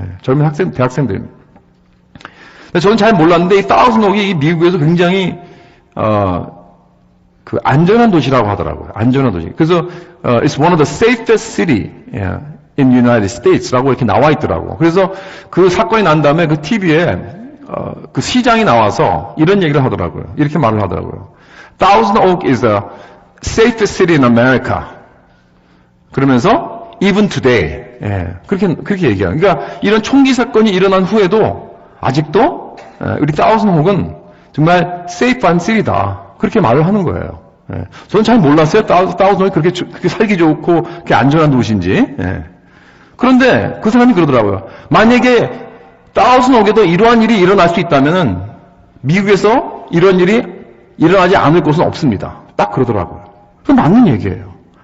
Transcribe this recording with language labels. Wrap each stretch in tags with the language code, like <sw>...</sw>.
<ko>젊은 대학생들입니다. 저는 잘 몰랐는데 이 다우슨옥이 미국에서 굉장히 그 안전한 도시라고 하더라고요. 안전한 도시. 그래서</ko> <en>it's one of the safest city in United States</en> <ko>라고 이렇게 나와 있더라고요. 그래서 그 사건이 난 다음에 그 TV에 그 시장이 나와서 이런 얘기를 하더라고요. 이렇게 말을 하더라고요.</ko> <en>Thousand Oak is the safest city in America.</en> <ko>그러면서</ko> <en>even today.</en> <ko>예, 그렇게 얘기해요. 그러니까 이런 총기 사건이 일어난 후에도 아직도 우리 Thousand Oak은 정말 safe한 city다. 그렇게 말을 하는 거예요. 예. 저는 잘 몰랐어요. Thousand Oak이 그렇게 살기 좋고 그렇게 안전한 도시인지. 예. 그런데 그 사람이 그러더라고요. 만약에 Thousand Oak에도 이러한 일이 일어날 수 있다면은 미국에서 이런 일이 일어나지 않을 곳은 없습니다. 딱 그러더라고요. 그건 맞는 얘기예요.</ko>